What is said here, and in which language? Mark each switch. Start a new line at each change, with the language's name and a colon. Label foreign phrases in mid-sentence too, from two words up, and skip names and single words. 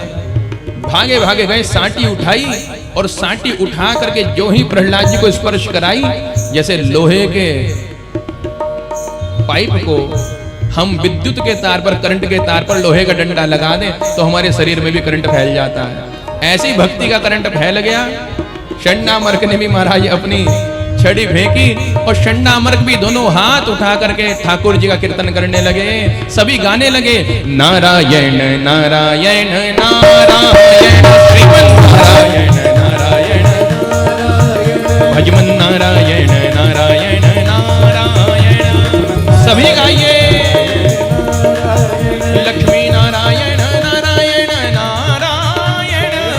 Hindi: भागे भागे गए, सांटी उठाई और सांटी उठा करके जो ही प्रहलाद जी को स्पर्श कराई, जैसे लोहे के पाइप को हम विद्युत के तार पर, करंट के तार पर लोहे का डंडा लगा दें तो हमारे शरीर में भी करंट फैल जाता है। ऐसी भक्ति का करंट फैल गया। षण्णामर्क ने भी महाराज अपनी छड़ी फेंकी और षण्णामर्क भी दोनों हाथ उठा करके ठाकुर जी का कीर्तन करने लगे। सभी गाने लगे नारायण नारायण नारायण श्रीमन्नारायण नारायण भजमन नारायण नारायण नारायण। सभी गाइए लक्ष्मी नारायण नारायण नारायण